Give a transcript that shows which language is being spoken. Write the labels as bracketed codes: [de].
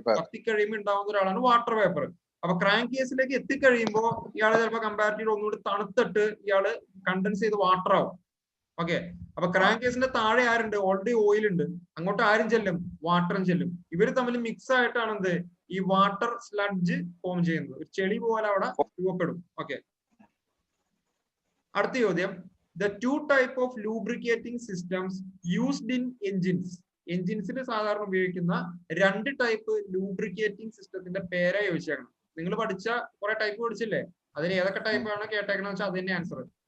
[ml] കത്തിക്കഴിയുമ്പോൾ ഉണ്ടാവുന്ന ഒരാളാണ് water vapour. അപ്പൊ ക്രാങ്ക് കേസിലേക്ക് എത്തിക്കഴിയുമ്പോൾ ഇയാള് ചിലപ്പോൾ കമ്പാരിറ്റീവ് ഒന്നുകൂടി തണുത്തിട്ട് ഇയാള് കണ്ടൻസ് ചെയ്ത് വാട്ടർ ആവും. ഓക്കെ, അപ്പൊ ക്രാങ്ക് കേസിന്റെ താഴെ ആരുണ്ട്, ഓൾറെഡി ഓയിൽ ഉണ്ട്, അങ്ങോട്ട് ആരും ചെല്ലും, വാട്ടറും ചെല്ലും. ഇവര് തമ്മിൽ മിക്സ് ആയിട്ടാണ് എന്ത്, ഈ വാട്ടർ സ്ലഡ്ജ് ഫോം ചെയ്യുന്നത്. ഒരു ചെളി പോലെ അവിടെ രൂപപ്പെടും. ഓക്കെ, അടുത്ത ചോദ്യം, [en] the two type of lubricating systems used in engines. [ml] എഞ്ചിൻസിൽ സാധാരണ ഉപയോഗിക്കുന്ന 2 ടൈപ്പ് ലൂബ്രിക്കേറ്റിംഗ് സിസ്റ്റത്തിന്റെ പേരെ ചോദിച്ചേക്കണം. നിങ്ങൾ പഠിച്ച കുറെ ടൈപ്പ് പഠിച്ചില്ലേ, അതിൽ ഏതൊക്കെ ടൈപ്പ് ആണ് കേട്ടേക്കണെന്ന് വെച്ചാൽ അത് തന്നെ ആൻസർ.